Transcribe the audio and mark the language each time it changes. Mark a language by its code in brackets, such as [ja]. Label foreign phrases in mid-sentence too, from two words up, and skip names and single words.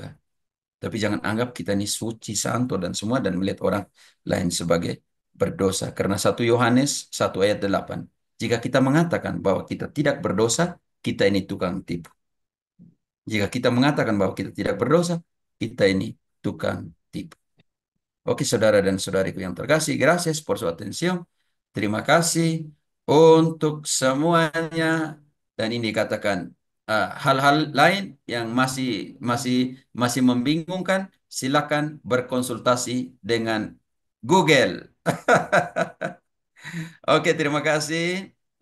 [id] Tapi jangan anggap kita ini suci, santo, dan semua, dan melihat orang lain sebagai berdosa. Karena 1 Yohanes 1 ayat 8. Jika kita mengatakan bahwa kita tidak berdosa, kita ini tukang tipu. Jika kita mengatakan bahwa kita tidak berdosa, kita ini tukang tipu. Oke, saudara dan saudariku yang terkasih, [es] gracias por su atención. [id] Terima kasih untuk semuanya. Dan ini dikatakan hal-hal lain yang masih membingungkan, silakan berkonsultasi dengan Google. Oke, terima kasih.